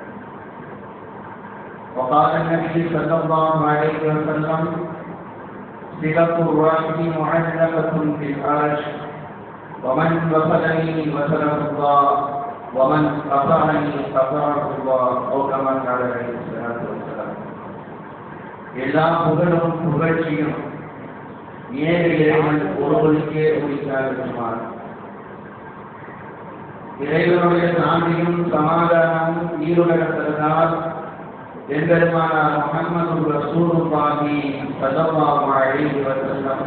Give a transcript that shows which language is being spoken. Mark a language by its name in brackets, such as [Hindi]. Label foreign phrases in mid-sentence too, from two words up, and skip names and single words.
[Arabic] وقال النبي صلى الله عليه وسلم صلة الرحم معلقة في العرش ومن وصلني وصله الله ومن قطعني قطعه الله أو كما قال عليه الصلاة والسلام. [Tamil] எல்லா புகழும் புகழ்ச்சியும் ஏக இறைவன் ஒருவனுக்கே உரித்தார். இறைவனுடைய சாந்தியும் சமாதானமும் ஈருலகத்தினால் எம்பெருமானார் முஹம்மது [Arabic] رسول الله صلى الله عليه وسلم